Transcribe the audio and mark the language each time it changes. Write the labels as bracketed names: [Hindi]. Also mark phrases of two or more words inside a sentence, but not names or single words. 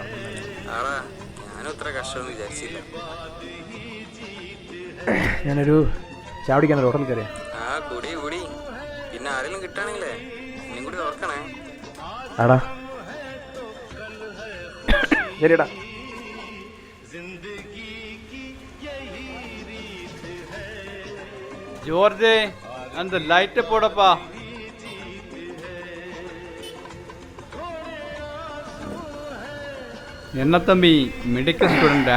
[Malayalam] ആടാ, ഞാനും ഇത്ര കഷ്ടമൊന്നും വിചാരിച്ചില്ല. ഞാനൊരു ചാവടിക്കാൻ ഹോട്ടലിൽ കയറിയാ. ആ കുടി കുടി, പിന്നെ ആരെങ്കിലും കിട്ടാണെങ്കിലേ ഇനിയും കൂടി ഓർക്കണേ. ആടാ ശരിടാ. [Tamil] ஜோர்ஜே, அந்த லைட்டை போடப்பா. என்ன தம்பி, [English] medical studenta?